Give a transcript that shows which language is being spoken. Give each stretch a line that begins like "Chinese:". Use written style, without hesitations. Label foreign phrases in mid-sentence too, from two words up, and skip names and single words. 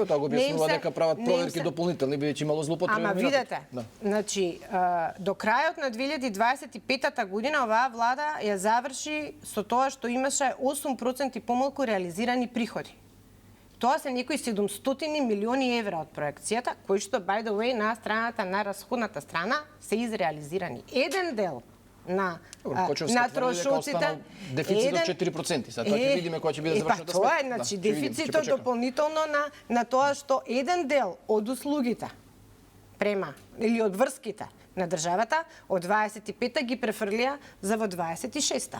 Macedonian: Тоа го објаснува дека прават проверки дополнителни, бидејќи имало злоупотреби. Ама видете, значи до крајот на 2025 година оваа влада ја заврши со тоа што имаше 8% помалку реализирани приходи. Тоа се некои 700 милиони евра од проекцијата, кои што,
English: by the way,
Macedonian: на страната на расходната страна се изреализирани. Еден дел на трошоците, дефицит од 4%. Сега тоа ќе видиме кога ќе биде завршната сметка. Тоа е, значи, дефицитот дополнително на тоа што еден дел од услугите према или од врските на државата од 25-та ги префрлија за во 26-та.